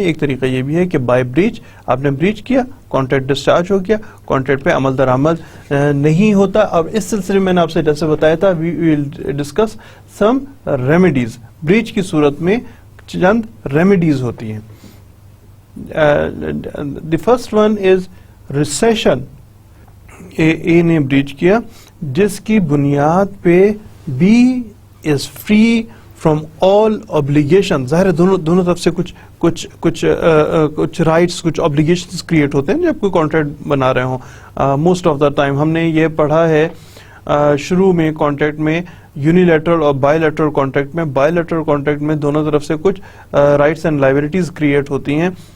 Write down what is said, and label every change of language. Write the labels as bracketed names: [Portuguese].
[Urdu] ایک طریقہ یہ بھی ہے کہ بائی بریچ، آپ نے بریچ کیا، کانٹریکٹ ڈسچارج ہو گیا، کانٹریکٹ پہ عمل درآمد نہیں ہوتا. اب اس سلسلے میں نے آپ سے جیسے بتایا تھا [English] We will discuss some remedies. [Urdu] Breach کی صورت میں چند ریمیڈیز ہوتی ہیں. [English] The first one is recession. A نے breach [Urdu] کیا جس کی بنیاد پہ [English] B is free from all obligations. [Urdu] ظاہر ہے دونوں طرف سے کچھ رائٹس کچھ obligations کریٹ ہوتے ہیں جب کوئی کانٹریکٹ بنا رہے ہوں. [English] most of the time [Urdu] ہم نے یہ پڑھا ہے شروع میں کانٹریکٹ میں یونیلیٹرل اور بائی لیٹرل کانٹریکٹ میں. بائی لیٹرل کانٹریکٹ میں دونوں طرف سے کچھ رائٹس اینڈ لائبلٹیز کریٹ ہوتی ہیں.